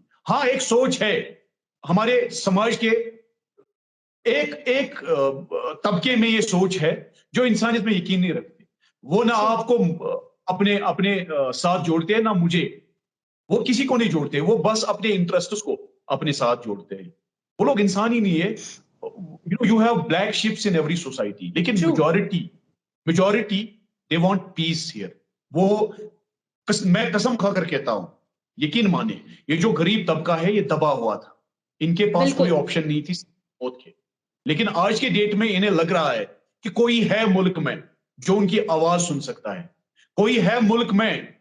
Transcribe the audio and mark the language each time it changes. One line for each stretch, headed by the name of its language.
Urdu: ہاں ایک سوچ ہے ہمارے سماج کے ایک طبقے میں, یہ سوچ ہے جو انسانیت میں یقین نہیں رکھتے. وہ نہ آپ کو اپنے ساتھ جوڑتے ہیں, نہ مجھے, وہ کسی کو نہیں جوڑتے, وہ بس اپنے انٹرسٹس کو اپنے ساتھ جوڑتے ہیں. وہ لوگ انسان ہی نہیں ہے.
English: You have black sheeps in every society,
Urdu: لیکن
English: majority they want peace here.
Urdu: وہ میں قسم کھا کر کہتا ہوں, یقین مانے, یہ جو غریب طبقہ ہے یہ دبا ہوا تھا, ان کے پاس کوئی آپشن نہیں تھی موت کے. لیکن آج کے ڈیٹ میں انہیں لگ رہا ہے کہ کوئی ہے ملک میں جو ان کی آواز سن سکتا ہے, کوئی ہے ملک میں.